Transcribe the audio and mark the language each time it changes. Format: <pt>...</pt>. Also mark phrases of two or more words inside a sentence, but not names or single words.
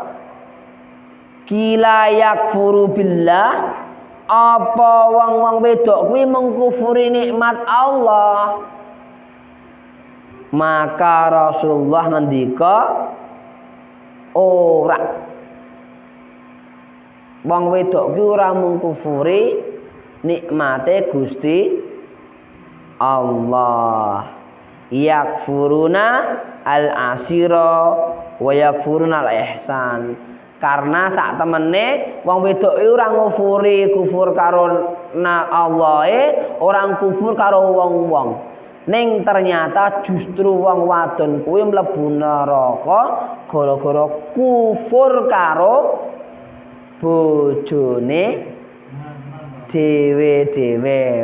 <ar>قيل يكفر بالله,</ar> <jv>apa wong-wong wedok kuwi mengkufuri nikmat Allah? Maka Rasulullah ngendika ora. Wong wedok kuwi ora mengkufuri nikmate Gusti Allah.</jv> <ar>يكفرون العشير ويكفرون الإحسان.</ar> <jv>Karena sak temene wong wedok iki ora ngufuri kufur karo Allah, orang kufur karo wong-wong. Ning ternyata justru wong wadon kuwi mlebu neraka gara-gara kufur karo bojone dewe-dewe.</jv>